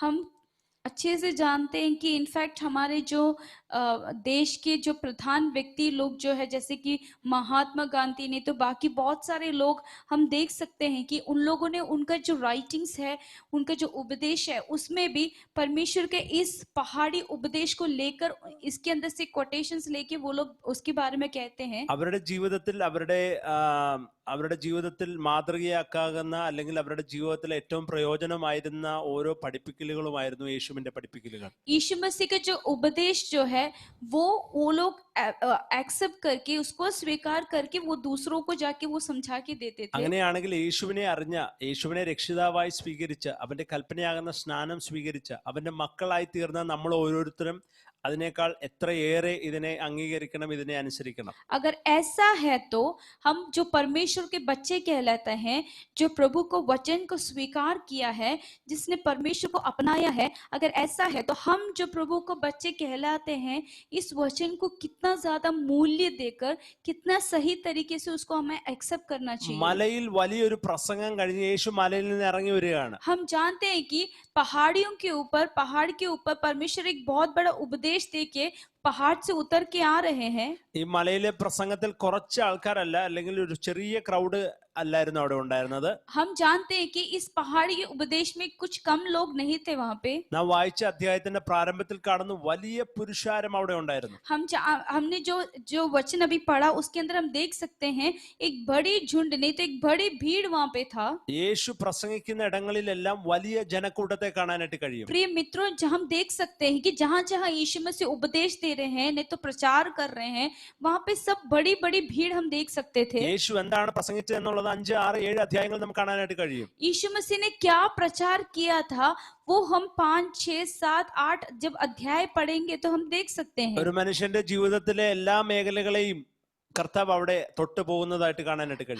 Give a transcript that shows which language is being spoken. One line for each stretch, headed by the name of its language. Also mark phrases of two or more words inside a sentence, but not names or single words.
Hindi: हम अच्छे से जानते हैं कि इनफैक्ट हमारे जो देश के जो प्रधान व्यक्ति लोग जो है, जैसे कि महात्मा गांधी ने, तो बाकी बहुत सारे लोग हम देख सकते हैं कि उन लोगों ने उनका जो राइटिंग्स है, उनका जो उपदेश है, उसमें भी परमेश्वर के इस पहाड़ी उपदेश को लेकर इसके अंदर से कोटेशंस लेके वो लोग उसके बारे में कहते हैं.
Malayalam: അവരുടെ ജീവിതത്തിൽ അവരുടെ അവരുടെ ജീവിതത്തിൽ മാതൃകയാക്കാകുന്ന അല്ലെങ്കിൽ അവരുടെ ജീവിതത്തിൽ ഏറ്റവും പ്രയോജനമായിരുന്ന ഓരോ പഠിപ്പിക്കലുകളുമായിരുന്നു യേശുവിന്റെ പഠിപ്പിക്കലുകൾ.
Hindi: यीशु मसीह का जो उपदेश जो है वो लोग एक्सेप्ट करके उसको स्वीकार करके वो दूसरों को जाके वो समझा के देते थे.
Malayalam: അങ്ങനെയാണെങ്കിൽ യേശുവിനെ അറിഞ്ഞ, യേശുവിനെ രക്ഷിതാവായി സ്വീകരിച്ച് അവന്റെ കൽപ്പനയാകുന്ന സ്നാനം സ്വീകരിച്ച് അവന്റെ മക്കളായി തീർന്ന നമ്മൾ ഓരോരുത്തരും അതിനേക്കാൾ എത്രയേറെ ഇതിനെ അംഗീകരിക്കണം, ഇതിനെ അനുസരിക്കണം.
Hindi: अगर ऐसा है तो हम जो परमेश्वर के बच्चे कहलाते हैं, जो प्रभु को वचन को स्वीकार किया है, जिसने परमेश्वर को अपनाया है, अगर ऐसा है तो हम जो प्रभु को बच्चे कहलाते हैं इस वचन को कितना ज्यादा मूल्य देकर कितना सही तरीके से उसको हमें एक्सेप्ट करना चाहिए.
Malayalam: മലയിൽ വലിയൊരു പ്രസംഗം കഴിഞ്ഞ് യേശു മലയിൽ നിന്ന് ഇറങ്ങി വരികയാണ്.
Hindi: हम जानते हैं कि पहाड़ के ऊपर परमेश्वर एक बहुत बड़ा उपदेश देके पहाड़ से उतर के आ रहे हैं.
Malayalam: ഈ മലയിലെ പ്രസംഗത്തിൽ കുറച്ച് ആൾക്കാരല്ല, അല്ലെങ്കിൽ ഒരു ചെറിയ ക്രൗഡ് അല്ലായിരുന്നു അവിടെ ഉണ്ടായിരുന്നത്.
Hindi: हम जानते हैं कि इस पहाड़ी के उपदेश में कुछ कम लोग नहीं थे वहां पे.
Malayalam: നാം വായിച്ച അധ്യായത്തിന്റെ പ്രാരംഭത്തിൽ കാണുന്നു വലിയ പുരുഷാരം അവിടെ ഉണ്ടായിരുന്നു.
Hindi: हमने जो वचन अभी पढ़ा उसके अंदर हम देख सकते हैं एक बड़ी झुंड, नहीं तो एक बड़ी भीड़ वहां पे था.
Malayalam: യേശു പ്രസംഗിക്കുന്ന ഇടങ്ങളിലെല്ലാം വലിയ ജനക്കൂട്ടത്തെ കാണാനായിട്ട് കഴിയും.
Hindi: प्रिय मित्रों, हम देख सकते हैं कि जहां जहां यीशु मसीह उपदेश दे रहे हैं, नहीं तो प्रचार कर रहे हैं, वहां पे सब बड़ी बड़ी भीड़ हम देख सकते थे.
Malayalam: യേശു എന്താണ് പ്രസംഗിച്ചത് എന്നുള്ളത് 5, 6, 7 അധ്യായങ്ങൾ നമുക്ക് കാണാനായിട്ട് കഴിയും.
Hindi: यीशु मसीह ने क्या प्रचार किया था वो हम 5, 6, 7, 8 जब अध्याय पढ़ेंगे तो हम देख सकते हैं.
Malayalam: ഒരു മനുഷ്യന്റെ ജീവിതത്തിലെ എല്ലാ മേഖലകളെയും കർത്താവ് അവിടെ തൊട്ടു പോകുന്നതായിട്ട് കാണാനായിട്ട് കഴിയും.